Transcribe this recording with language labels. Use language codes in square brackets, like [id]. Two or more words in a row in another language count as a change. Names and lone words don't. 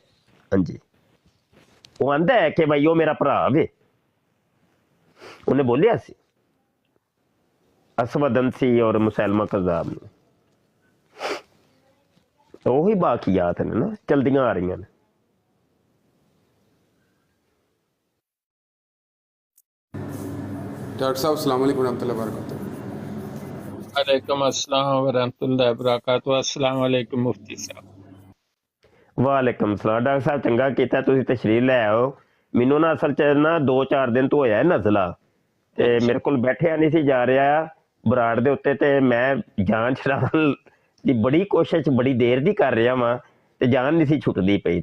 [pa] ਹਾਂਜੀ, ਉਹ ਆਂਦਾ ਹੈ ਕਿ ਬਈ ਉਹ ਮੇਰਾ ਭਰਾ ਵੇ, ਉਹਨੇ ਬੋਲਿਆ ਸੀ ਅਸਵਦਨ ਸੀ ਔਰ ਮੁਸਲਮਾ ਕਜ਼ਾਬ ਨੂੰ। ਉਹੀ ਬਾਕੀਆਤ ਨੇ ਨਾ ਚਲਦੀਆਂ ਆ ਰਹੀਆਂ ਨੇ। ਡਾਕਟਰ ਸਾਹਿਬ [ar] السلام عليكم ورحمة الله وبركاته. وعليكم السلام ورحمة الله وبركاته. السلام عليكم [pa] ਮੁਫ਼ਤੀ ਸਾਹਿਬ। [ar] وعليكم السلام. [pa] ਡਾਕਟਰ ਸਾਹਿਬ ਚੰਗਾ ਕੀਤਾ ਤੁਸੀਂ ਤਸ਼ਰੀਫ ਲੈ ਆਓ। ਮੈਨੂੰ ਨਾ ਅਸਲ 'ਚ ਨਾ 2-4 ਦਿਨ ਤੋਂ ਹੋਇਆ ਨਜ਼ਲਾ, ਤੇ ਮੇਰੇ ਕੋਲ ਬੈਠਿਆ ਨਹੀਂ ਸੀ ਜਾ ਰਿਹਾ ਬਰਾੜ ਦੇ ਉੱਤੇ, ਤੇ ਮੈਂ ਜਾਨ ਛੁਡਾਉਣ ਦੀ ਬੜੀ ਕੋਸ਼ਿਸ਼ ਬੜੀ ਦੇਰ ਦੀ ਕਰ ਰਿਹਾ ਵਾਂ ਤੇ ਜਾਨ ਨਹੀਂ ਸੀ ਛੁੱਟਦੀ ਪਈ।